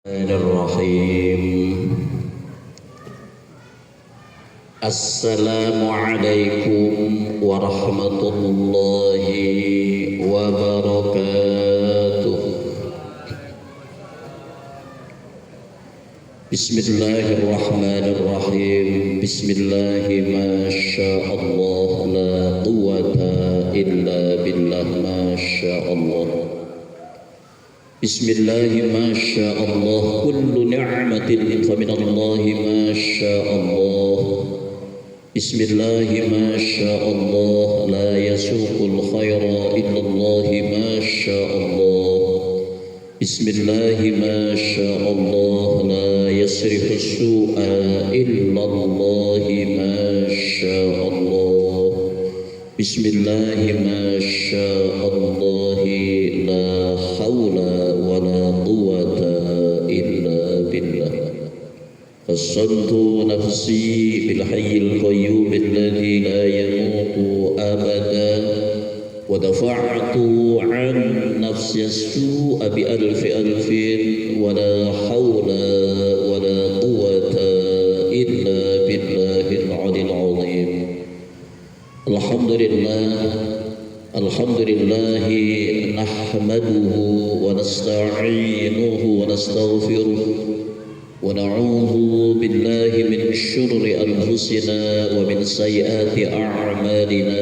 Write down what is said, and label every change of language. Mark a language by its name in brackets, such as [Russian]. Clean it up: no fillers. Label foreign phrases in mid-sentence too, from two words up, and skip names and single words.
[Arabic] بسم الله الرحمن الرحيم السلام عليكم ورحمة الله وبركاته. بسم الله الرحمن الرحيم. بسم الله ما شاء الله لا قوة إلا بالله ما شاء الله. بسم الله ما شاء الله كل نعمة فمن الله ما شاء الله. بسم الله ما شاء الله لا يسوق الخير إلا الله ما شاء الله. بسم الله ما شاء الله لا يصرف السوء إلا الله ما شاء الله. بسم الله ما شاء الله لا حول ولا قوة إلا بالله. حصنت نفسي بالحي القيوم الذي لا يموت أبدا ودفعت عن نفسي السوء بألف ولا حول ولا قوة إلا بالله العلي العظيم. الحمد لله نحمده ونستعينه ونستغفره ونعوذ بالله من شرور أنفسنا ومن سيئات أعمالنا.